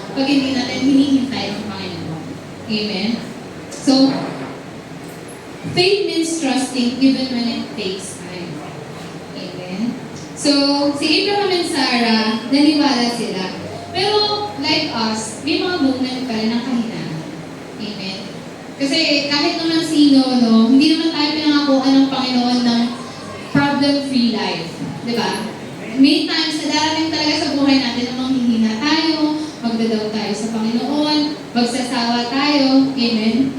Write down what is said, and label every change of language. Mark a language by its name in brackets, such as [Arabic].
[Filipino] Pag hindi natin hinihintay ng Panginoon. Amen? [English] So, faith means trusting even when it takes time. [Filipino] Amen? So, si Abraham and Sarah, naniwala sila. Pero, like us, may mga moment pa rin ng kahinaan. Amen? Kasi kahit naman sino, no, hindi naman tayo pinangakuan ng Panginoon ng problem-free life. Diba? May times na darating talaga sa buhay natin na manghihina tayo, magdadaw tayo sa Panginoon, magsasawa tayo, amen?